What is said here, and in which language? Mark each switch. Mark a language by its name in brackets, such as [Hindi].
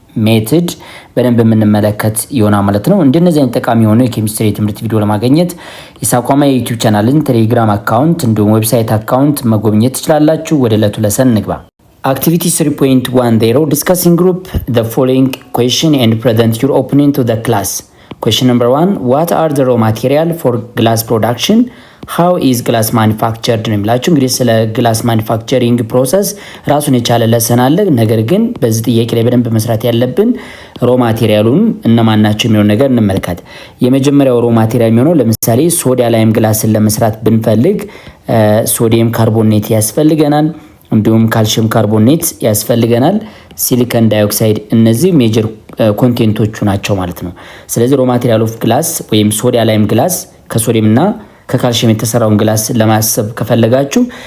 [Amharic] ሜትድ በደንብ የምንመለከት ይሆናል ማለት ነው። እንደነዚህ አይነት ጠቃሚ የሆኑ የኬሚስትሪ ትምህርት ቪዲዮ ለማግኘት የሳቋማ የዩቲዩብ ቻናልን፣ ቴሌግራም አካውንት እንዲሁም ዌብሳይት አካውንት መጎብኘት ትችላላችሁ። ወደ ዕለቱ ለሰን እንግባ። [English] Activity 3.10 discussing group the following question and present your opinion to the class. Question number 1, what are the raw material for glass production? How is glass manufactured? [Amharic] ነው የሚላችሁ። እንግዲህ ስለ ግላስ ማኒፋክቸሪንግ ፕሮሰስ ራሱን የቻለ ለሰን አለ። ነገር ግን በዚህ ጥያቄ ላይ በደንብ መስራት ያለብን ሮ ማቴሪያሉን እነማን ናቸው የሚሆን ነገር እንመልከት። የመጀመሪያው ሮ ማቴሪያል የሚሆነው ለምሳሌ ሶዲያ ላይም ግላስን ለመስራት ብንፈልግ ሶዲየም ካርቦኔት ያስፈልገናል። እንዲሁም ካልሽየም ካርቦኔት ያስፈልገናል፣ ሲሊከን ዳይኦክሳይድ። እነዚህ ሜጀር ኮንቴንቶቹ ናቸው ማለት ነው። ስለዚህ ሮ ማቴሪያል ኦፍ ግላስ ወይም ሶዲያ ላይም ግላስ ከሶዲየም እና ከካልሽየም የተሰራውን ግላስ ለማሰብ ከፈለጋችሁ